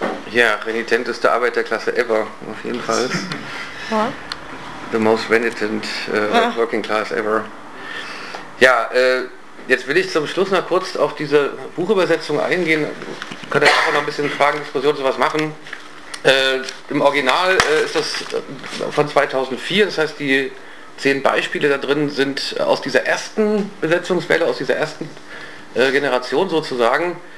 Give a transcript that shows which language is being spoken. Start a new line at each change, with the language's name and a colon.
German: Ja, renitenteste Arbeiterklasse
English: ever,
German: auf jeden Fall.
English: The most renitent working class ever.
German: Ja, jetzt will ich zum Schluss noch kurz auf diese Buchübersetzung eingehen. Könnt ihr einfach noch ein bisschen Fragen, Diskussion, sowas machen. Im Original ist das von 2004, das heißt, die 10 Beispiele da drin sind aus dieser ersten Besetzungswelle, aus dieser ersten Generation sozusagen.